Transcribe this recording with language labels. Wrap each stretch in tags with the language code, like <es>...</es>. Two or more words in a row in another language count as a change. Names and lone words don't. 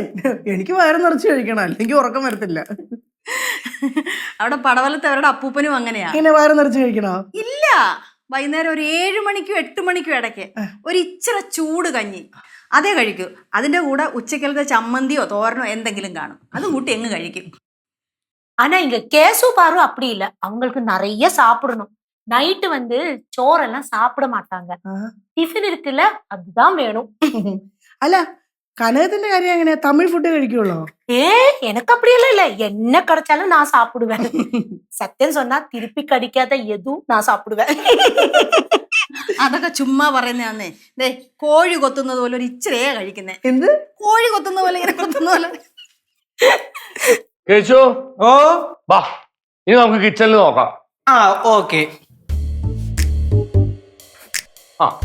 <ml>എനിക്ക് വയറ് നിറച്ച് കഴിക്കണം, അല്ലെങ്കിൽ ഉറക്കം വരത്തില്ല. അവിടെ പടവലത്തെ അവരുടെ അപ്പൂപ്പനും അങ്ങനെയാ. ഇങ്ങനെ വയറ് നിറച്ച് കഴിക്കണോ? ഇല്ല, വൈകുന്നേരം ഒരു 7 മണിക്കും 8 മണിക്കും ഇടയ്ക്ക് ഒരു ഇച്ചിരി ചൂട് കഞ്ഞി, അതേ കഴിക്കൂ. അതിൻ്റെ കൂടെ ഉച്ചക്കലത്തെ ചമ്മന്തിയോ തോരനോ എന്തെങ്കിലും കാണും, അത് കൂട്ടി എങ്ങ് കഴിക്കും.</ml> <ta>ஆனா இங்க கேசு பாரு அப்படி இல்ல, அவங்களுக்கு நிறைய சாப்பிடணும். நைட்டு சோறெல்லாம் சாப்பிட மாட்டாங்க. டிஃபன் இருக்குல்ல அதுதான் வேணும்.</ta> <ml>അല്ല കനകത്തിന്റെ കാര്യം എങ്ങനെയാ, തമിഴ് ഫുഡ് കഴിക്കുള്ളോ?</ml> <ta>எனக்கு அப்படியெல்லாம் இல்ல, என்ன கிடைச்சாலும் நான் சாப்பிடுவேன். சத்தியம் சொன்னா திருப்பி கடிக்காத எதுவும் நான் சாப்பிடுவேன்.</ta> <ml>അതൊക്കെ ചുമ്മാ പറയുന്നതാന്നേ. ദേ കോഴി കൊത്തുന്നത് പോലെ ഒരു ഇച്ചിരിയേ കഴിക്കുന്നേ. എന്ത് കോഴി കൊത്തുന്ന പോലെ ഇങ്ങനെ കൊത്തുന്ന പോലെ. കേശു, ഓ വാ, ഇനി നമുക്ക് കിച്ചണിൽ നോക്കാം. ആ ഓക്കെ. ആ</ml>